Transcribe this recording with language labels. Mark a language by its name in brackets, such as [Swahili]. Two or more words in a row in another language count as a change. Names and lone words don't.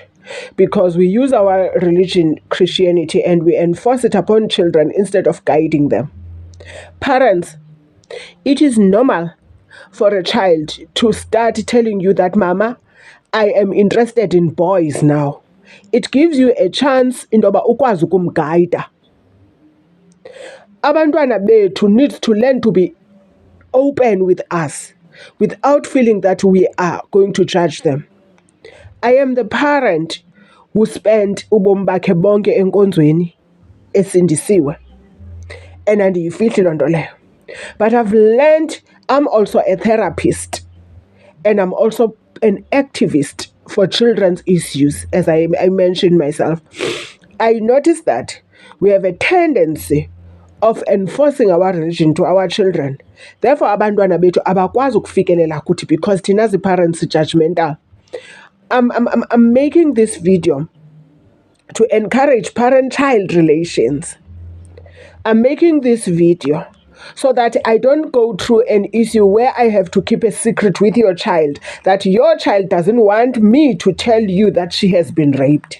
[English] Because we use our religion, Christianity, and we enforce it upon children instead of guiding them. Parents, it is normal for a child to start telling you that, Mama, I am interested in boys now. It gives you a chance [Xhosa] indoba ukwazi ukumguida. Abantwana bethu [English] needs to learn to be open with us without feeling that we are going to judge them. I am the parent who spent [Xhosa] ubomi bakhe bonke enkonzweni esindisiwe [English] and [Xhosa] andiyifihli loo nto leyo. [English] But I've learned I'm also a therapist and I'm also an activist for children's issues, as I mentioned myself. I noticed that we have a tendency of enforcing our religion to our children. Therefore, [Xhosa] abantwana bethu abakwazi ukufikelela kuthi because thina [English] as parents judgmental. I'm making this video to encourage parent-child relations. I'm making this video so that I don't go through an issue where I have to keep a secret with your child, that your child doesn't want me to tell you that she has been raped.